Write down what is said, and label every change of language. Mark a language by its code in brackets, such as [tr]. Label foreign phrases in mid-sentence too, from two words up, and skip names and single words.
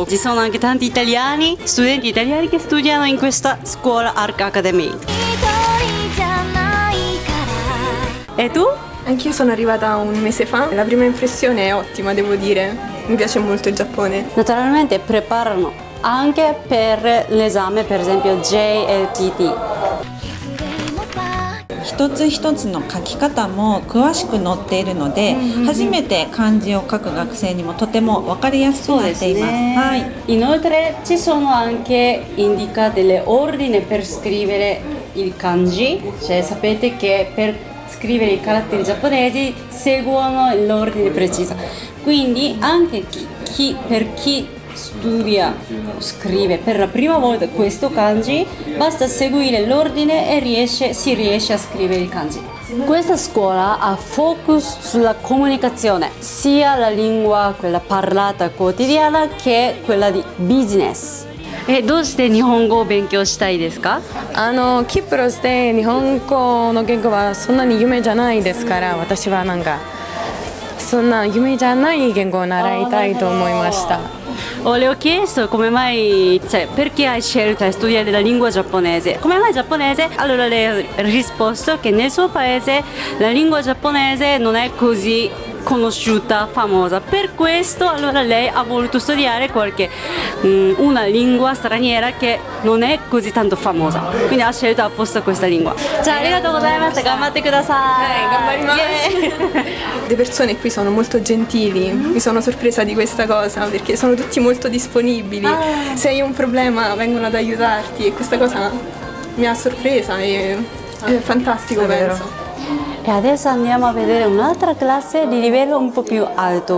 [it] Ci sono anche tanti italiani, studenti italiani che studiano in questa scuola Arc Academy. E tu? Anch'io sono arrivata un mese fa, la prima impressione è ottima, devo dire, mi piace molto il Giappone. Naturalmente preparano anche per l'esame, per esempio JLPT. [ja] 一つ一つの書き方も詳しく載っているので、初めて漢字を書く学生にもとても分かりやすくなっています。はい。 [it] Inoltre ci sono anche indicate le ordini per scrivere il kanji, cioè sapete che per scrivere i caratteri giapponesi seguono l'ordine preciso. Quindi anche per chi studia, scrive per la prima volta questo kanji, basta seguire l'ordine e si riesce a scrivere il kanji. Questa scuola ha focus sulla comunicazione, sia la lingua, quella parlata quotidiana, che quella di business. [ja] どうして日本語を勉強したいですか？キプロスで日本語の言語はそんなに有名じゃないですから、私はなんかそんな有名じゃない言語を習いたいと思いました。 [it] Le ho chiesto come mai, perché hai scelto di studiare la lingua giapponese? Come mai giapponese? Allora lei ha risposto che nel suo paese la lingua giapponese non è così conosciuta, famosa. Per questo allora lei ha voluto studiare una lingua straniera che non è così tanto famosa. Quindi ha scelto apposta questa lingua. Ciao, [ja] ありがとうございました、頑張ってください. [it] Le persone qui sono molto gentili, mi sono sorpresa di questa cosa perché sono tutti molto disponibili. Se hai un problema vengono ad aiutarti e questa cosa mi ha sorpresa e è fantastico, penso. E adesso andiamo a vedere un'altra classe di livello un po' più alto.